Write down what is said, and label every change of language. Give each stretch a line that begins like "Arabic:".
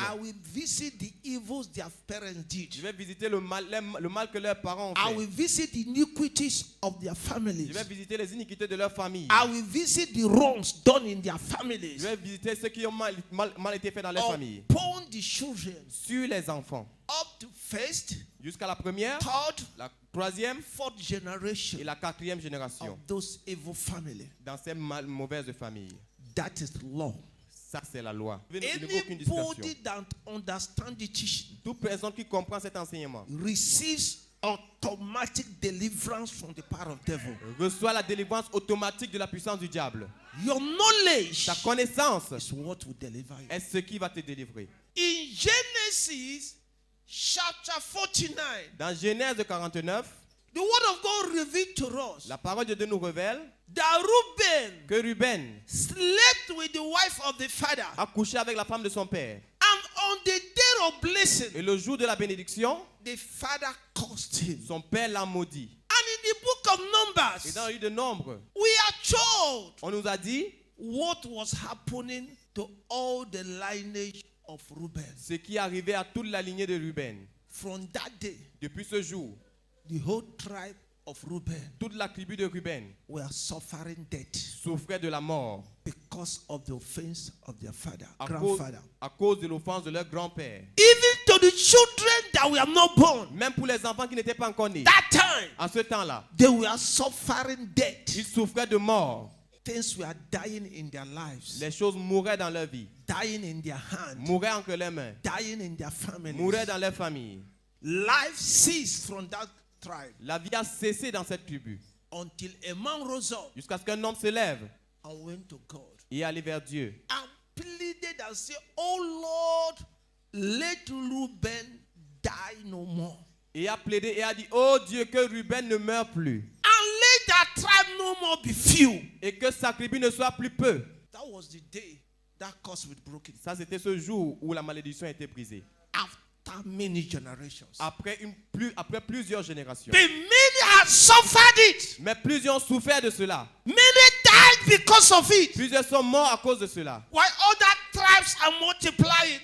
English: I will visit the evils their parents did.
French: Je vais visiter le mal que leurs parents ont
English: I
French: fait.
English: will visit the iniquities of their
French: Je
English: families.
French: vais visiter les iniquités de leur famille.
English: I will visit the wrongs done in their
French: Je
English: families
French: vais visiter ceux qui ont mal été faits dans leur famille.
English: upon the children
French: Sur les enfants.
English: up to first,
French: Jusqu'à la 1e,
English: third,
French: la 3e
English: fourth generation
French: et la 4e génération.
English: of those evil families.
French: Dans ces mauvaises familles.
English: That is law.
French: Ça, c'est la loi. Il n'y a aucune discussion.
English: Anybody that understands the teaching
French: Toute personne qui comprend cet enseignement
English: receives authority automatic deliverance from the power of devil.
French: Reçois la délivrance automatique de la puissance du diable.
English: Your knowledge
French: Ta connaissance
English: is what will deliver you.
French: est ce qui va te délivrer.
English: In Genesis chapter 49,
French: Dans Genèse 49,
English: the word of God revealed to us
French: la parole de Dieu nous révèle
English: that Reuben
French: que Ruben
English: slept with the wife of the father.
French: a couché avec la femme de son père.
English: And on the day of blessing,
French: Et le jour de la bénédiction,
English: the father cursed him.
French: son père l'a maudit.
English: And in the book of
French: Et
English: Numbers,
French: dans le livre de Nombre,
English: we are told
French: on nous a dit
English: what was happening to all the lineage of Reuben.
French: ce qui arrivait à toute la lignée de Ruben.
English: From that day,
French: Depuis ce jour,
English: the whole tribe of Reuben
French: toute la tribu de Ruben
English: were suffering death
French: souffrait de la mort
English: because of the offense of their father,
French: à
English: grandfather.
French: cause de l'offense de leur grand-père.
English: Even to the children that were not born,
French: Même pour les enfants qui n'étaient pas encore nés.
English: that time,
French: En ce temps-là,
English: they were suffering death.
French: ils souffraient de mort.
English: Things were dying in their lives,
French: Les choses mouraient dans leur vie,
English: dying in their hand,
French: mouraient entre leurs mains,
English: dying in their families.
French: mouraient dans leur famille.
English: Life ceased from that tribe
French: La vie a cessé dans cette tribu
English: until a man rose up
French: jusqu'à ce qu'un homme se lève
English: and went to God
French: et allait vers Dieu
English: and pleaded and said, "Oh Lord, let Reuben die no more.
French: et a plaidé et a dit: oh Dieu, que Ruben ne meure plus
English: And let that tribe no more be few."
French: et que sa tribu ne soit plus peu.
English: That was the day that curse was broken.
French: Ça, c'était ce jour où la malédiction a été brisée.
English: After many generations.
French: Après plusieurs générations.
English: But many had suffered it.
French: Mais plusieurs ont souffert de cela.
English: Many died because of it.
French: Plusieurs sont morts à cause de cela.
English: While other tribes are multiplying,